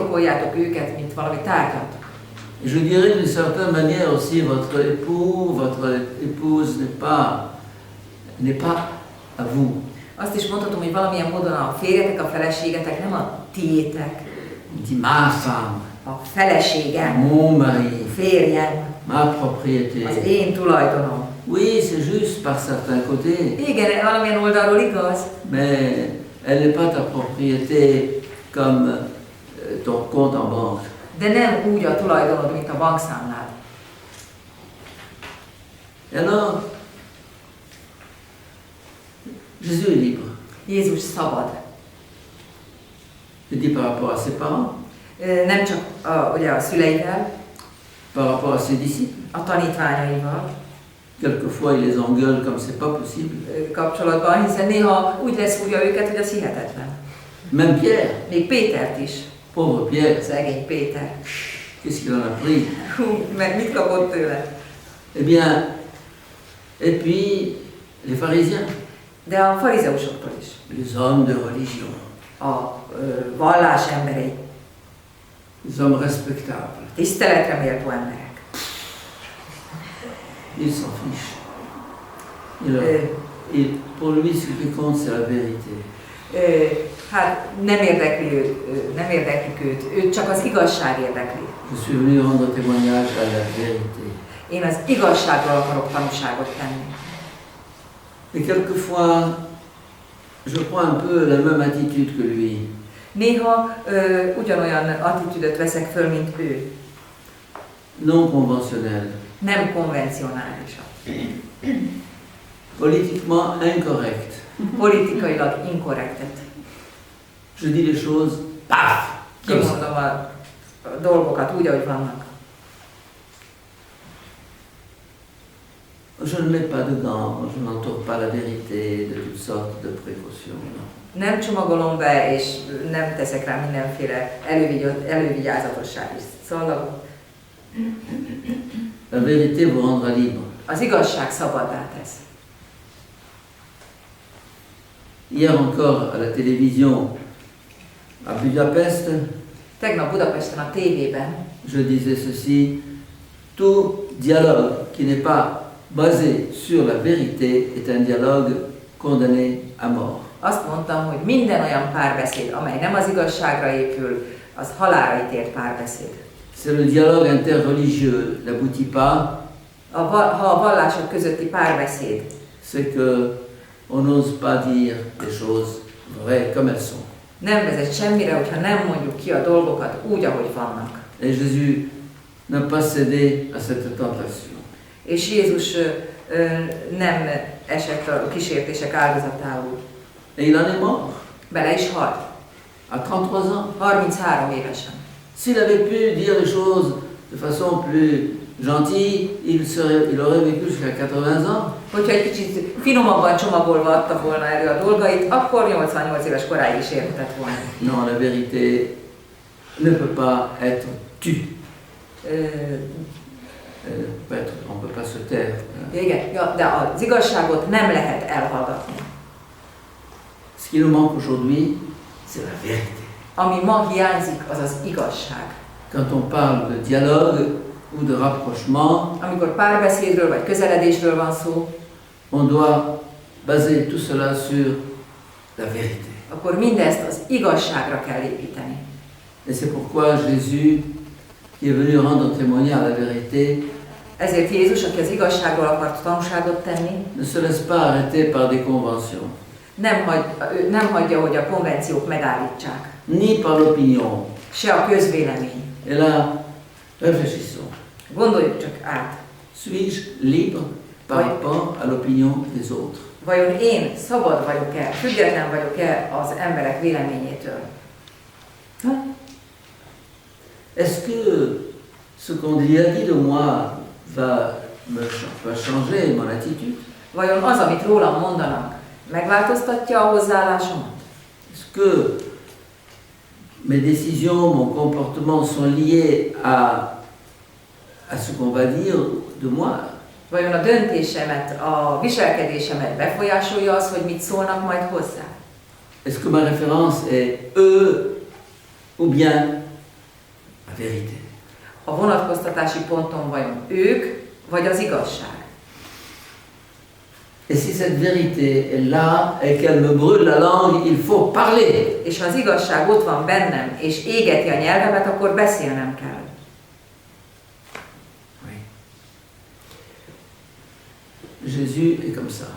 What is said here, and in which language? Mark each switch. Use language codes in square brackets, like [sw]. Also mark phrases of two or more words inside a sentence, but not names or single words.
[hu] Ne birtokoljátok őket, mint valami tárgyat. [fr] Et je dirais d'une certaine manière aussi, votre époux, votre épouse n'est pas à vous. [hu] Azt is mondhatom, hogy valamilyen módon a férjetek, a feleségetek nem a tiétek. [fr] Il dit ma femme, [hu] A feleségem, [fr] mon mari, [hu] férjem, [fr] ma propriété. [hu] az én tulajdonom. [fr] Oui, c'est juste par certains côtés, [hu] Igen, valamilyen oldalról igaz, [fr] mais elle n'est pas ta propriété comme ton compte en banque. [hu] de nem úgy a tulajdonod, mint a bankszámlád. [fr] Et alors, Jésus est libre. [hu] Jézus szabad. [fr] Je dis par rapport à ses parents, [hu] Nem csak ugye a szüleivel, [fr] par rapport à ses disciples. [hu] a tanítványaival [fr] Quelquefois, il les engueule comme c'est pas possible. [hu] kapcsolatban, hiszen néha úgy leszúrja őket, hogy az hihetetlen. [fr] Même Pierre, [hu] Még Pétert is, [fr] pauvre Pierre, [hu] szegény Péter. [fr] qu'est-ce qu'il en a pris? [hu] Hú, meg mit kapott tőle? [fr] Eh bien, et puis les pharisiens, [hu] De a farizeusoktól is. [fr] les hommes de religion, [hu] A vallás emberei, [fr] les hommes respectables, [hu] tiszteletre méltó emberek. [fr] ils s'en fichent. Pour lui, ce qui compte, c'est la vérité. [hu] Hát nem érdeklik őt csak az igazság érdekli. [fr] Je suis venu rendre témoignage à la vérité. [hu] Én az igazságról akarok tanúságot tenni. [fr] Et quelquefois, je prends un peu la même attitude que lui. [hu] Néha ugyanolyan attitűdöt veszek föl, mint ő. [fr] Non conventionnel, [hu] Nem konvencionálisak. [fr] politiquement incorrect. [hu] Politikailag inkorrektet. [fr] Je dis les choses, paf, comme ça. [hu] Kimondom a dolgokat úgy, ahogy vannak. [fr] Je ne mets pas de gants, je n'entoure pas la vérité de toutes sortes de précautions. Non. [hu] Nem csomagolom be, és nem teszek rá mindenféle elővigyázatossági szallagot. [fr] La vérité vous rendra libre. [hu] Az igazság szabaddá tesz. [fr] Hier encore à la télévision à Budapest, [hu] Tegnap Budapesten a tévében [fr] je disais ceci, tout dialogue qui n'est pas basé sur la vérité est un dialogue condamné à mort. [hu] azt mondtam, hogy minden olyan párbeszéd, amely nem az igazságra épül, az halálra ítélt párbeszéd. [fr] C'est le dialogue interreligieux, n'aboutit pas, [hu] Ha a vallások közötti párbeszéd, [fr] c'est que on n'ose pas dire les choses vraies comme elles sont. [hu] nem vezet semmire, hogyha nem mondjuk ki a dolgokat úgy, ahogy vannak. [fr] Et Jésus n'a pas cédé à cette tentation. [hu] És Jézus nem esett a kísértések áldozatául. [fr] Et il en est mort, [hu] Bele is halt. [fr] à 33 ans. [hu] 33 évesen. [fr] S'il avait pu dire les choses de façon plus gentille, il aurait vécu jusqu'à 80 ans. [hu] Hogyha egy kicsit finomabban csomagolva adta volna elő a dolgait, akkor 88 éves koráig is érhetett volna. [fr] Non, la vérité ne peut pas être tue. On ne peut pas se taire. [hu] Igen, ja, de az igazságot nem lehet elhallgatni. [fr] Ce qui nous manque aujourd'hui, c'est la vérité. [hu] Ami ma hiányzik, az az igazság. [fr] Quand on parle de dialogue ou de rapprochement, [hu] Amikor párbeszédről vagy közeledésről van szó, [fr] on doit baser tout cela sur la vérité. [hu] akkor mindezt az igazságra kell építeni. [fr] Et c'est pourquoi Jésus, qui est venu rendre témoignage à la vérité, [hu] Ezért Jézus, aki az igazságról akart tanúságot tenni, [fr] ne se laisse pas arrêter par des conventions, [hu] nem hagyja, hogy a konvenciók megállítsák. [fr] ni par l'opinion. [hu] Se a közvélemény. [fr] Et là, réfléchissons. [hu] Gondoljuk csak át. [fr] Suis-je libre par Oui. rapport à l'opinion des autres? [hu] Vajon én szabad vagyok-e, független vagyok-e az emberek véleményétől? [fr] Est-ce que ce qu'on a dit de moi va changer mon attitude? [hu] Vajon az, amit rólam mondanak, megváltoztatja a hozzáállásomat? [fr] Est-ce que mes décisions, mon comportement sont liés à ce qu'on va dire de moi? [hu] Vajon a döntésemet, a viselkedésemet befolyásolja az, hogy mit szólnak majd hozzá? [fr] Est-ce que ma référence est eux ou bien la vérité? [hu] a vonatkoztatási ponton vajon ők, vagy az igazság. [fr] Et si cette vérité est là et qu'elle me brûle la langue, il faut parler. [hu] És ha az igazság ott van bennem, és égeti a nyelvemet, akkor beszélnem kell. [fr] Oui. Jésus est comme ça.